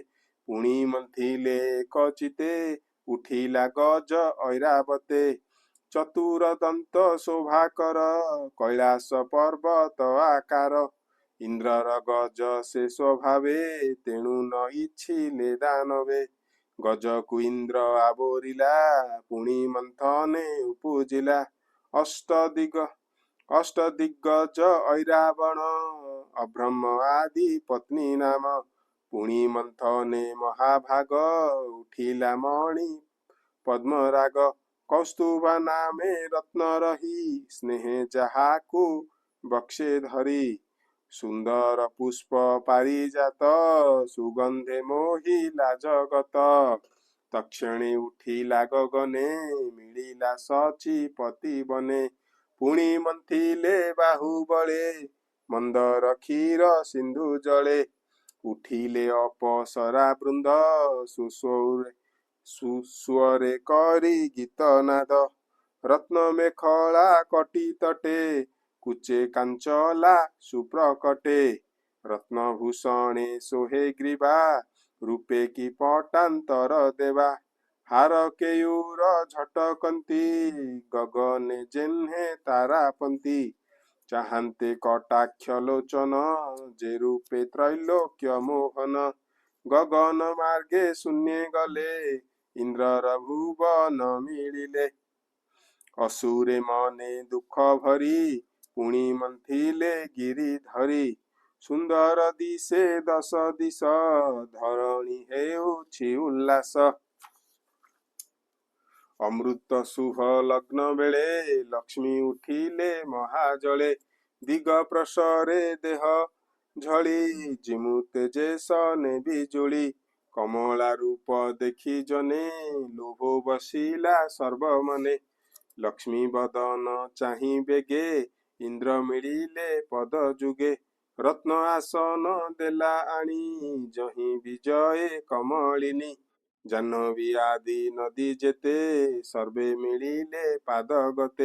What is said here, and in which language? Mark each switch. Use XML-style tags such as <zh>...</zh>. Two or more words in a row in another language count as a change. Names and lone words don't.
<or>ପୁଣି ମନ୍ଥିଲେ କଛିତେ ଉଠିଲା ଗଜ ଐରାବତେ। ଚତୁର ଦନ୍ତ ଶୋଭାକର କୈଳାସ ପର୍ବତ ଆକାର। ଇନ୍ଦ୍ରର ଗଜ ସେ ସ୍ୱଭାବେ ତେଣୁ ନ ଇଚ୍ଛିଲେ ଦାନବେ। ଗଜ କୋ ଇନ୍ଦ୍ର ଆବୋରିଲା ପୁଣି ମନ୍ଥନେ ଉପୁଜିଲା। ଅଷ୍ଟଦିଗ୍ଗଜ ଐରାବଣ ଅବ୍ରହ୍ମ ଆଦି ପତ୍ନୀ ନାମ। ପୁଣି ମନ୍ଥନେ ମହାଭାଗ ଉଠିଲା ମଣି ପଦ୍ମରାଗ। କୌସ୍ତୁଭା ନାମେ ରତ୍ନ ରହି ସ୍ନେହେ ଯାହାକୁ ବକ୍ଷେ ଧରି। ସୁନ୍ଦର ପୁଷ୍ପ ପାରିଜାତ ସୁଗନ୍ଧେ ମୋହିଲା ଜଗତ। ତକ୍ଷଣେ ଉଠିଲା ଗଗନେ ମିଳିଲା ଶଚୀପତି ବନେ। ପୁଣି ମନ୍ଥିଲେ ବାହୁବଳେ ମନ୍ଦର କ୍ଷୀର ସିନ୍ଧୁ ଜଳେ। ଉଠିଲେ ଅପସରା ବୃନ୍ଦ ସୁସ୍ୱରେ କରି ଗୀତନାଦ। ରତ୍ନ ମେଖଳା କଟି ତଟେ କୁଚେ କାଞ୍ଚଳା ସୁପ୍ରକଟେ। ରତ୍ନଭୂଷଣେ ସୋହେ ଗ୍ରୀବା ରୂପେ କି ପଟାନ୍ତର ଦେବା। ହାର କେୟୂର ଝଟକନ୍ତି ଗଗନେ ଯେହ୍ନେ ତାରାପନ୍ତି। ଚାହାନ୍ତେ କଟାକ୍ଷ ଲୋଚନ ଯେ ରୂପେ ତ୍ରୈଲୋକ୍ୟ ମୋହନ। ଗଗନ ମାର୍ଗେ ଶୂନ୍ୟ ଗଲେ ଇନ୍ଦ୍ର ଭୁବନ ମିଳିଲେ। ଅସୁରେ ମନେ ଦୁଃଖ ଭରି ପୁଣି ମନ୍ଥିଲେ ଗିରି ଧରି। ସୁନ୍ଦର ଦିଶେ ଦଶ ଦିଶ ଧରଣୀ ହେଉଛି ଉଲ୍ଲାସ। ଅମୃତ ଶୁଭ ଲଗ୍ନ ବେଳେ ଲକ୍ଷ୍ମୀ ଉଠିଲେ ମହାଜଳେ। ଦିଗ ପ୍ରସରେ ଦେହ ଝଳି ଯିମୁ ତେଜେଶ ନେ ବିଜୁଳି। କମଳା ରୂପ ଦେଖି ଜନେ ଲୋଭ ବସିଲା ସର୍ବମନେ। ଲକ୍ଷ୍ମୀ ବଦନ ଚାହିଁ ବେଗେ ଇନ୍ଦ୍ର ମିଳିଲେ ପଦ ଯୁଗେ। ରତ୍ନ ଆସନ ଦେଲା ଆଣି ଯହିଁ ବିଜୟ କମଳିନୀ। ଜାହ୍ନବୀ ଆଦି ନଦୀ ଯେତେ ସର୍ବେ ମିଳିଲେ ପାଦ ଗତେ।</or>